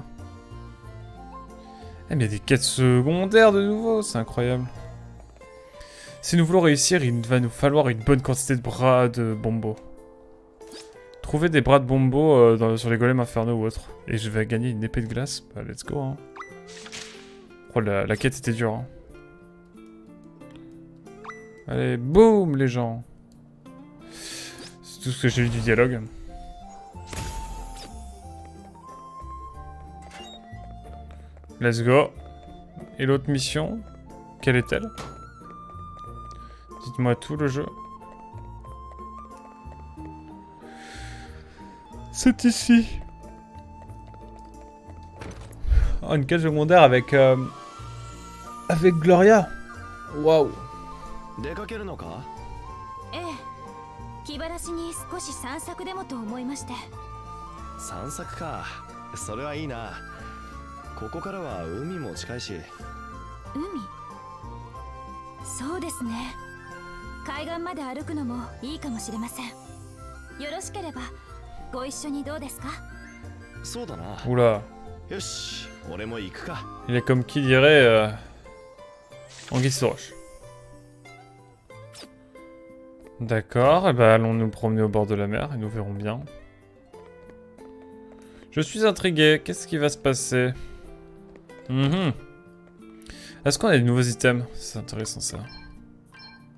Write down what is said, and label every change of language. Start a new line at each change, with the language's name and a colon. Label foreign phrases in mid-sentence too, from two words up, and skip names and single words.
French: Eh, mais il y a des quêtes secondaires de nouveau, c'est incroyable. Si nous voulons réussir, il va nous falloir une bonne quantité de bras de bombo. Trouver des bras de bombo sur les golems infernaux ou autres. Et je vais gagner une épée de glace. Bah,
English: let's go,
French: hein. Oh, la quête était dure, hein. Allez, boum, les gens. C'est tout ce que j'ai vu du dialogue.
English: Let's go.
French: Et l'autre mission, quelle est-elle? Dites-moi tout, le jeu. C'est ici. Oh, une quête secondaire avec... avec Gloria. Waouh.
Japanese: 出かけるのか？ええ、気晴らしに少し散策でもと思いまして。散策か。それはいいな。ここからは海も近いし。海？そうですね。海岸まで歩くのもいいかもしれません。よろしければご一緒にどうですか？そうだな。
French: Oula.
Japanese: よし、俺も行くか。
French: Il est comme qui dirait... Anguille sous roche. D'accord, et bah allons nous promener au bord de la mer et nous verrons bien. Je suis intrigué, qu'est-ce qui va se passer? Est-ce qu'on a des nouveaux items?